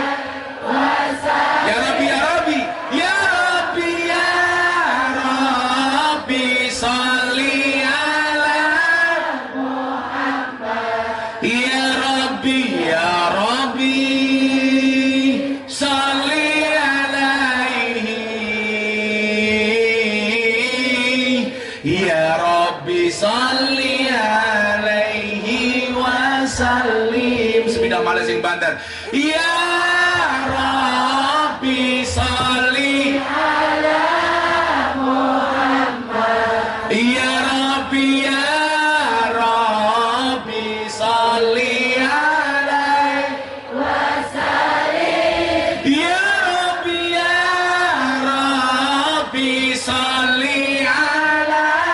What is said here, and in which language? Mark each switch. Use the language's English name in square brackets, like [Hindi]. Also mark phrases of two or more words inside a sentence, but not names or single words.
[Arabic] يا رب صل على يا رب صل عليه يا رب صل عليه وسلم. [Javanese] Sepeda malah sing banter. [Arabic] يا رب صل على محمد يا رب صل عليه وسلم يا رب صل على